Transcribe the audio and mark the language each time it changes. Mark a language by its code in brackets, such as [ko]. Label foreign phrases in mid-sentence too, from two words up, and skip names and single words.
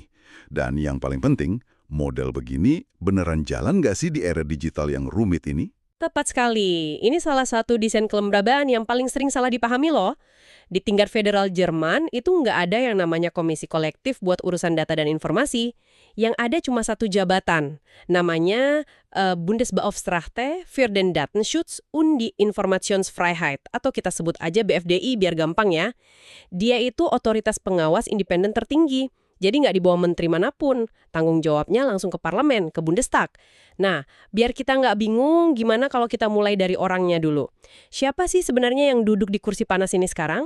[id] Dan yang paling penting, model begini beneran jalan nggak sih di era digital yang rumit ini? Tepat sekali. Ini salah satu desain kelembagaan yang paling sering salah dipahami loh. Di tingkat federal Jerman, itu nggak ada yang namanya komisi kolektif buat urusan data dan informasi. Yang ada cuma satu jabatan. Namanya Bundesbeauftragte für den Datenschutz und die Informationsfreiheit. Atau kita sebut aja BFDI biar gampang ya. Dia itu otoritas pengawas independen tertinggi. Jadi nggak di bawah menteri manapun. Tanggung jawabnya langsung ke parlemen, ke Bundestag. Nah, biar kita nggak bingung, gimana kalau kita mulai dari orangnya dulu? Siapa sih sebenarnya yang duduk di kursi panas ini sekarang?